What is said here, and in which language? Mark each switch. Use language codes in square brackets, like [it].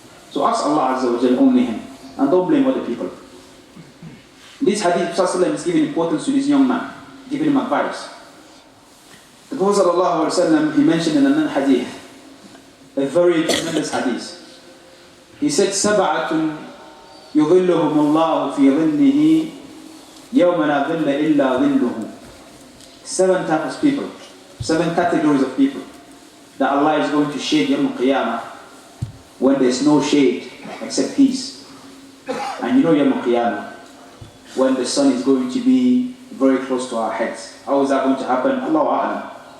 [en] So ask Allah Azza wa Jal, only Him. And don't blame other people. This hadith, Prophet is giving importance to this young man, giving him advice. The Prophet ﷺ, he mentioned in another hadith, a very tremendous hadith. He said, [ar] سَبَعَةٌ يُظِلُّهُمُ اللَّهُ فِي ظِلِّهِ يَوْمَ لَا ظِلَّ إِلَّا ظِلُّهُ. [en] 7 types of people, 7 categories of people that Allah is going to shade Yawm al-Qiyamah when there's no shade except His. And you know Yawm al-Qiyamah, when the sun is going to be very close to our heads. How is that going to happen? Allahu A'lam.